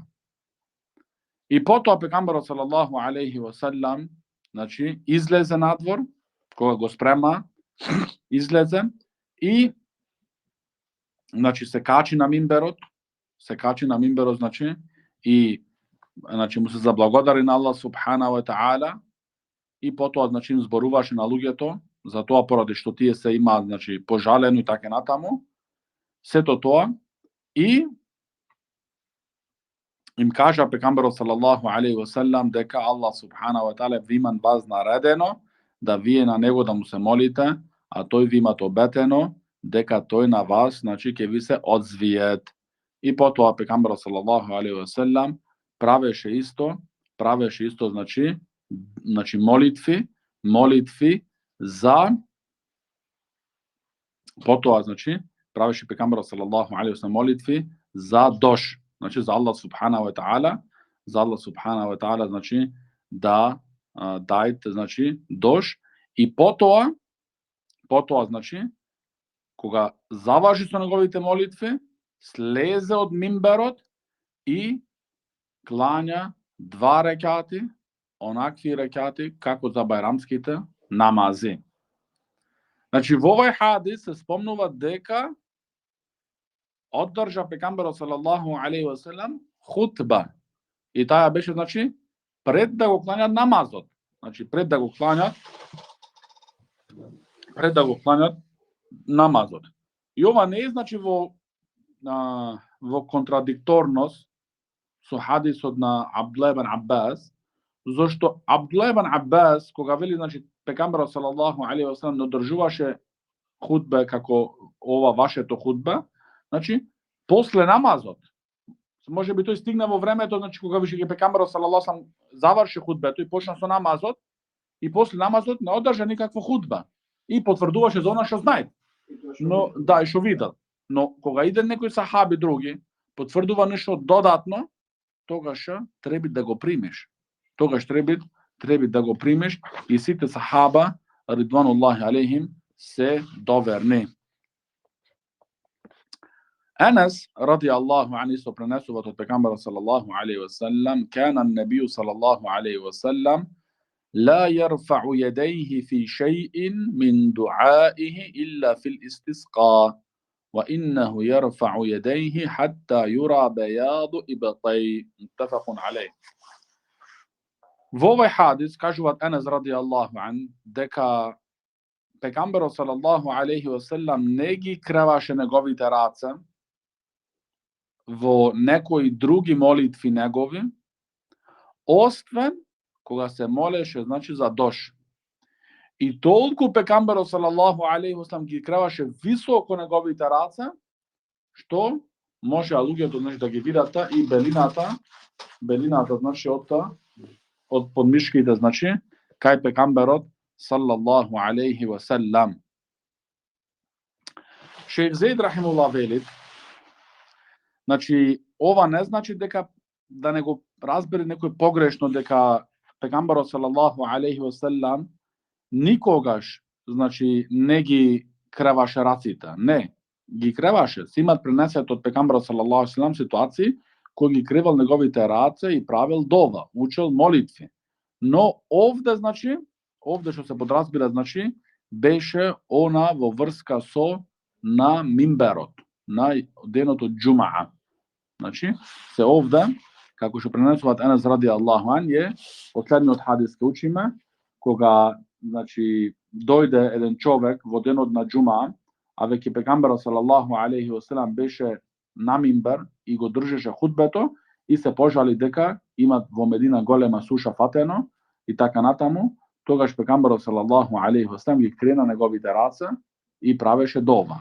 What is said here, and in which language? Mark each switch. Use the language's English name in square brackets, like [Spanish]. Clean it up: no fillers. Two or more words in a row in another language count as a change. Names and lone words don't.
[Macedonian] И потоа пекамберот [Arabic] صلى الله عليه وسلم, [Macedonian] значи излезе надвор, кога го спрема, излезе и значи се качи на мимберот, значи и значи му се заблагодари на [Arabic] الله سبحانه وتعالى [Macedonian] и потоа значи им зборуваше на луѓето за тоа поради што тие се имаат значи пожалено и така натаму. Сето тоа и им кажа пекамберот [Arabic] صلى الله عليه وسلم [Macedonian] дека [Arabic] الله سبحانه وتعالى [Macedonian] ви има вас наредено да вие на него да му се молите, а тој ви има обетено дека тој на вас значи ќе ви се одзвиет. И потоа пекамберот [Arabic] صلى الله عليه وسلم [Macedonian] правеше исто значи молитви за потоа значи правеше пекамберот [Arabic] صلى الله عليه وسلم [Macedonian] молитви за дош, значи за [Arabic] الله سبحانه وتعالى, [Macedonian] значи да дајте значи дош и потоа значи кога заврши со неговите молитви слезе од мимберот и клања 2 рекати, онакви рекати како за бајрамските намази. Значи во овој хадис се спомнува дека оддржа пекамберот [Arabic] صلى الله عليه وسلم [Macedonian] хутба. И таа беше значи пред да го кланјат намазот. Значи пред да го кланјат намазот. И ова не е значи во контрадикторност со хадисот на Абдулlah ибн Аббас, зашто Абдулlah ибн Аббас кога вели значи пекамберот [Arabic] صلى الله عليه وسلم [Macedonian] одржуваше хутба како ова вашето хутба, значи после намазот. Може би тој стигна во времето значи кога више пекамберот [Arabic] صلى الله عليه وسلم [Macedonian] заврши хутбето и почна со намазот и после намазот не одржа никаква хутба и потврдуваше за она што знае. Но да, и што видел. Но кога иде некој сахаби други, потврдува нешто додатно, тогаш треба да го примиш. Треба да го примиш и сите сахаба [Arabic] رضوان الله عليهم [Macedonian] се доверни. [Arabic] Анас رضي الله عنه [Macedonian] исто пренесува од пекамберот [Arabic] صلى الله عليه وسلم كان النبي صلى الله عليه وسلم لا يرفع يديه في شيء من دعائه إلا في الاستسقاء وإنه يرفع يديه حتى يرى بياض إبطيه متفق عليه. [Macedonian] Во овој хадис кажуваат Анас [Arabic] رضي الله عنه [Macedonian] дека пекамберот [Arabic] صلى الله عليه وسلم [Macedonian] не ги креваше неговите раце во некои други молитви негови, освен кога се молеше значи за дош. И толку пекамберот [Arabic] صلى الله عليه وسلم [Macedonian] ги креваше високо неговите раце, што може луѓето значи да ги видат и белината значи од подмишките значи кај пекамберот [Arabic] صلى الله عليه وسلم. [Macedonian] Шейх Зейд рахимуллах вели, значи ова не значи дека да не го разбере некој погрешно дека пекамберот [Arabic] صلى الله عليه وسلم [Macedonian] никогаш значи не ги креваше раците. Не. ги креваше. Симат пренесет од пекамбара [Arabic] صلى الله عليه وسلم [Macedonian] ситуации кој ги кревал неговите раце и правил дова, учел молитви. Но овде, значи, овде што се подразбира, значи, беше она во врска со на мимберот, на денот од џумаа. Значи, се овде, како што пренесуваат Енес [Arabic] رضي الله عنه, [Macedonian] е последниот хадис ке учиме, кога, значи, дојде еден човек во денот на џумаа, а веќе пегамберот [Arabic] صلى الله عليه وسلم [Macedonian] беше на мимбер и го држеше хутбето и се пожали дека имат во Медина голема суша фатено и така натаму, тогаш пегамберот [Arabic] صلى الله عليه وسلم [Macedonian] ги крена неговите раце и правеше дова.